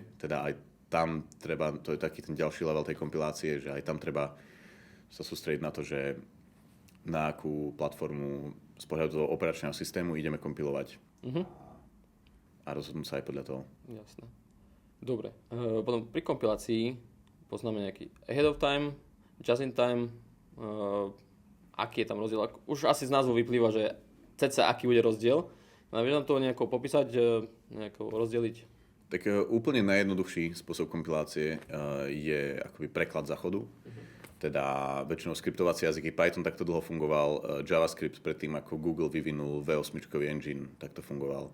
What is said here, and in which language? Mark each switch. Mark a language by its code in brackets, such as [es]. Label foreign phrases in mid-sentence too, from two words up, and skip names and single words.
[sk] Teda aj tam treba, to je taký ten ďalší level tej kompilácie, že aj tam treba sa sústrediť na to, že na akú platformu z pohľadu toho operačného systému ideme kompilovať. A rozhodnúť sa aj podľa toho. Jasné. Dobre. Potom pri kompilácii poznáme nejaký [en] ahead of time, just in time. [sk] Aký je tam rozdiel? Už asi z názvu vyplýva, že cca aký bude rozdiel. Vieš nám to nejako popísať, nejako rozdeliť? Tak úplne najjednoduchší spôsob kompilácie je akoby preklad záchodu. Teda väčšinou skriptovací jazyky Python takto dlho fungoval, JavaScript predtým ako Google vyvinul V8 engine, takto fungoval.